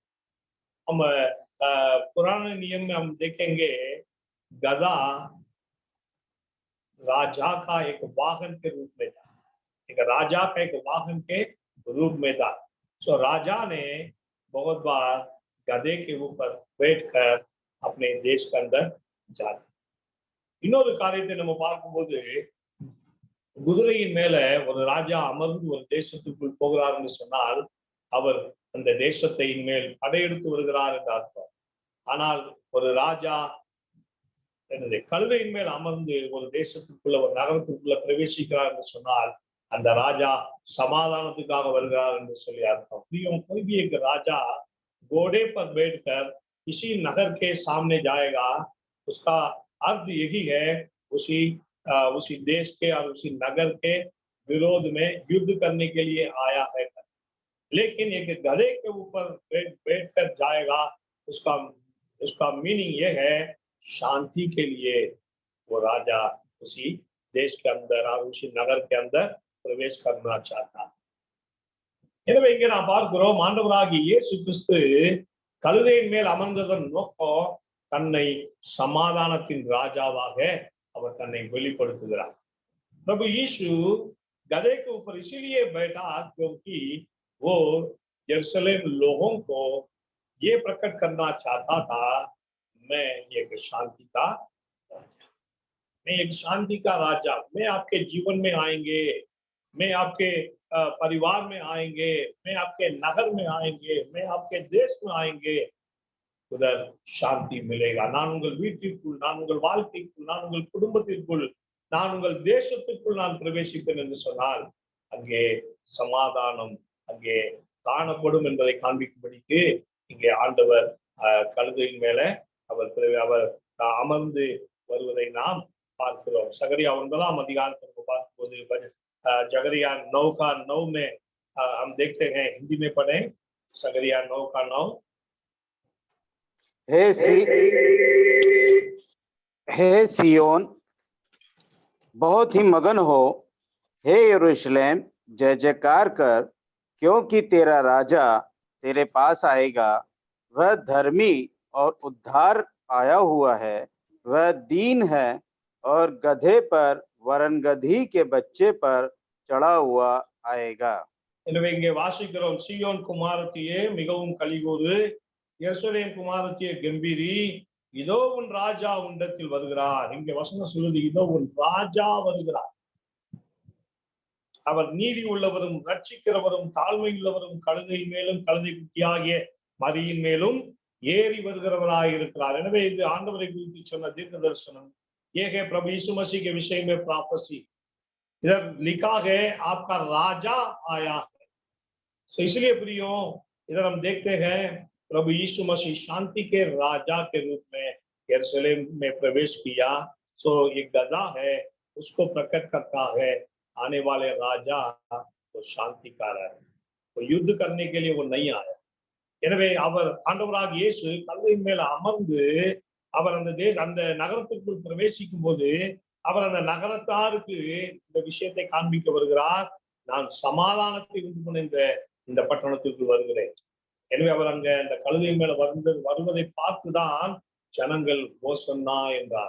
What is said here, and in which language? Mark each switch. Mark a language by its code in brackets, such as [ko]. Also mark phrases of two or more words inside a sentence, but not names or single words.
[hi] நம்ம पुराने नियम में हम देखेंगे गधा राजा का एक वाहन के रूप में था, एक राजा का एक वाहन के रूप में था। सो राजा ने बहुत बार गधे के ऊपर बैठकर अपने देश के अंदर जाते। [ta] இன்னொரு காரியத்தை நம்ம பார்க்கும்போது, குதிரையின் மேல ஒரு ராஜா அமர்ந்து ஒரு தேசத்துக்குள் போகிறார் என்று சொன்னால் அவர் அந்த தேசத்தின் மேல் படையெடுத்து வருகிறார் என்று அர்த்தம்। ஆனால் ஒரு ராஜா கழுதையின் மேல் அமர்ந்து ஒரு தேசத்துக்குள்ள ஒரு நகரத்துக்குள்ள பிரவேசிக்கிறார் என்று சொன்னால் அந்த ராஜா समाधानத்துக்காக வருகிறார் என்று சொல்லி அர்த்தம்। [hi] कोई भी एक राजा घोड़े पर बैठकर किसी नगर के सामने जाएगा, उसका अर्थ यही है उसी देश के और उसी नगर के विरोध में युद्ध करने के लिए आया है। लेकिन एक गधे के ऊपर बैठकर जाएगा, उसका मीनिंग ये है शांति के लिए वो राजा उसी देश के अंदर और उसी नगर के अंदर प्रवेश करना चाहता है। [ta] எனவே இங்கே நாம் பார்க்கிறோம், ஆண்டவராகிய இயேசு கிறிஸ்து கழுதையின் மேல் அமர்ந்ததன் நோக்கம் தன்னை சமாதானத்தின் ராஜாவாக அவர் தன்னை வெளிப்படுத்துகிறார்। [hi] प्रभु यीशु गधे के ऊपर इसीलिए बैठा क्योंकि वो यरूशलेम लोगों को ये प्रकट करना चाहता था, मैं एक शांति का राजा, मैं एक शांति का राजा, मैं आपके जीवन में आएंगे, मैं आपके परिवार में आएंगे, मैं आपके नगर में आएंगे, मैं आपके देश में आएंगे, उधर शांति मिलेगा। [ta] நான் உங்கள் வீட்டிற்குள், நான் உங்கள் வாழ்க்கைக்குள், நான் உங்கள் குடும்பத்திற்குள், நான் உங்கள் தேசத்திற்குள் நான் பிரவேசிப்பேன் என்று சொன்னால் அங்கே சமாதானம் அங்கே காணப்படும் என்பதை காண்பிக்கும்படிக்கு இங்கே ஆண்டவர் கழுதையின் மேல அவர் அமர்ந்து வருவதை நாம் பார்க்கிறோம்। சகரியா 9ஆம் அதிகாரத்தை பார்க்கும்போது [hi] जगरिया 9:9 में हम देखते हैं, हिंदी में पढ़ें, सगरिया 9:9। हे सियोन बहुत ही मगन हो, हे यरूशलेम जय जयकार कर, क्योंकि तेरा राजा तेरे पास आएगा, वह धर्मी और उद्धार आया हुआ है, वह दीन है और गधे पर वरन गधी के बच्चे पर चढ़ा हुआ आएगा। [ta] எனவே இங்கே வாசிக்கிறோம், சீயோன் குமாரத்தியே மிகவும் கலிகூறு, எருசலேம் குமாரத்தியே கம்பீரி, இதோ உன் ராஜா உன்னிடத்தில் வருகிறார்। இங்கே வசனம் சொல்லுது, இதோ உன் ராஜா வருகிறார், அவர் நீதி உள்ளவரும் ரட்சிக்கிறவரும் தாழ்மை உள்ளவரும் கழுதை மேலும் கழுதை குட்டியாகிய மரியின் மேலும் ஏறி வருகிறவராய் இருக்கிறார்। எனவே இது ஆண்டவரை குறித்து சொன்ன தீர்க்க தரிசனம்। [hi] ये है प्रभु यीशु मसीह के विषय में प्रोफेसी। इधर लिखा है आपका राजा आया है। तो इसलिए प्रियो इधर हम देखते हैं प्रभु यीशु मसीह शांति के राजा के रूप में यरूशलेम में प्रवेश किया। सो ये गधा है, उसको प्रकट करता है आने वाले राजा तो शांति का है, वो युद्ध करने के लिए वो नहीं आया। [ta] எனவே அவர் ஆண்டவராகிய இயேசு கழுதையின் மேல் அமர்ந்து அவர் அந்த நகரத்திற்குள் பிரவேசிக்கும் போது அவர் அந்த நகரத்தாருக்கு இந்த விஷயத்தை காண்பிக்க வருகிறார், நான் சமாதானத்தை உண்டு பண்ண இந்த பட்டணத்திற்குள் வருகிறேன்। எனவே அவர் அங்க அந்த கழுதையின் மேல வருவதை பார்த்துதான் ஜனங்கள் होसन्ना என்றார்।